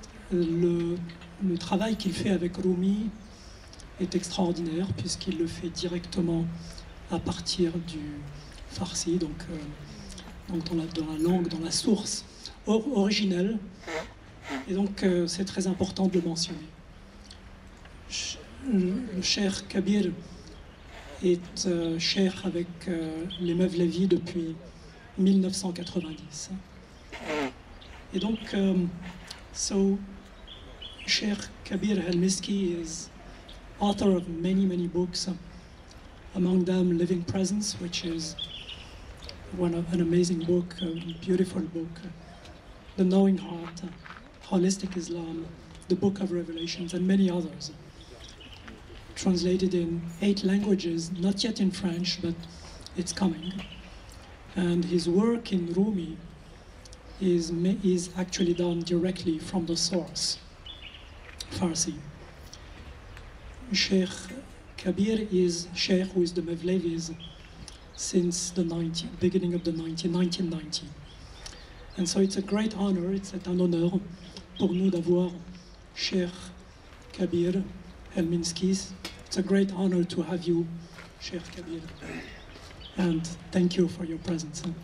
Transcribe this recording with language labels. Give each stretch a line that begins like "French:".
French: Le travail qu'il fait avec Rûmî est extraordinaire puisqu'il le fait directement à partir du farsi, donc dans la langue, dans la source originelle. Et donc c'est très important de le mentionner. Le cher Kabir est cher avec les Mevlevi depuis 1990.
English: Et donc, Cher Kabir Helminski is author of many books, among them Living Presence, which is an amazing book, a beautiful book, The Knowing Heart, Holistic Islam, the Book of Revelations, and many others. Translated in 8 languages, not yet in French, but it's coming. And his work in Rûmî is actually done directly from the source, Farsi. Sheikh Kabir is Sheikh with the Mevlevis since the beginning of the 1990. And so it's a great honor,
French: c'est un honneur pour nous d'avoir Sheikh Kabir Helminski.
English: It's a great honor to have you, Sheikh Kabir. And thank you for your presence.